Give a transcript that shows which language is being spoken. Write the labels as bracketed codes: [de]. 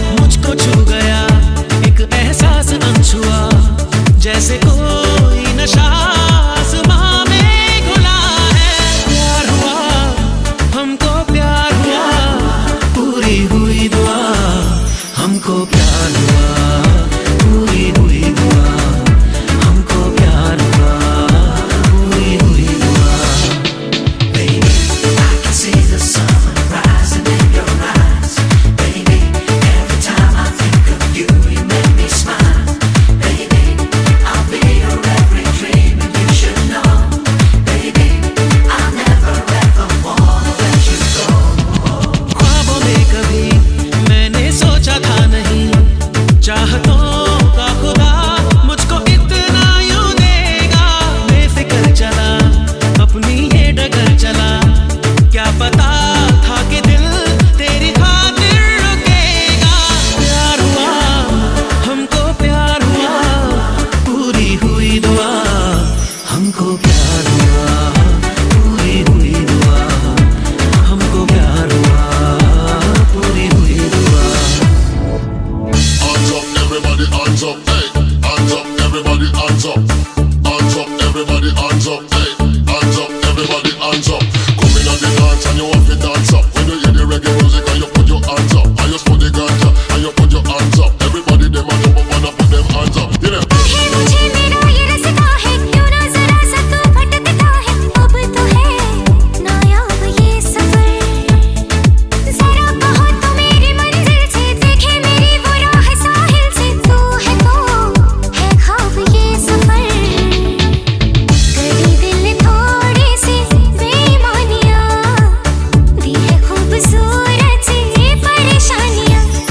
[hi] मुझको छू गया एक एहसास अनछुआ, जैसे कोई नशा आसमां में घुला है। प्यार हुआ, हमको प्यार हुआ, पूरी हुई दुआ। हमको प्यार हुआ, पूरी हुई दुआ। हमको प्यार हुआ, पूरी हुई दुआ। [en] Baby, I can see the sun rising in your eyes. Baby, every time I think of you, you make me smile. Baby, I'll be your every dream, and you should know. Baby, I'll never ever wanna let you go. [hi] ख्वाबों में कभी मैंने सोचा था नहीं, चाहतों का खुदा मुझको इतना यूं देगा। बेफिक्र चला, अपनी ये डगर चला, क्या पता था कि दिल तेरी खातिर रुकेगा। प्यार हुआ, हमको प्यार हुआ, पूरी हुई दुआ। हमको प्यार हुआ, पूरी हुई दुआ। हमको प्यार हुआ, पूरी हुई दुआ। [en] Hands up, everybody, hands up, hey. Hands up, everybody, hands up. Hands up, everybody hands up, hey, hands up, everybody hands up. Come in at the dance and you have to dance up. When you hear the reggae music and you put your hands up, and you smoke the ganja and you put your hands up. Everybody them a jump up and a put them hands up. You know. [hi] मुझे मेरा ये रास्ता है, क्यों ना जरा सा तू भटकता है। अब तो है नायाब ये सफर, जरा कहो तो मेरी मंजिल से, देखे मेरी वो राह साहिल से। तू है तो है ख्वाब ये सफर, कभी दिल थोड़ी सी बेईमानियां, दी है खूबसूरत सी परेशानियां।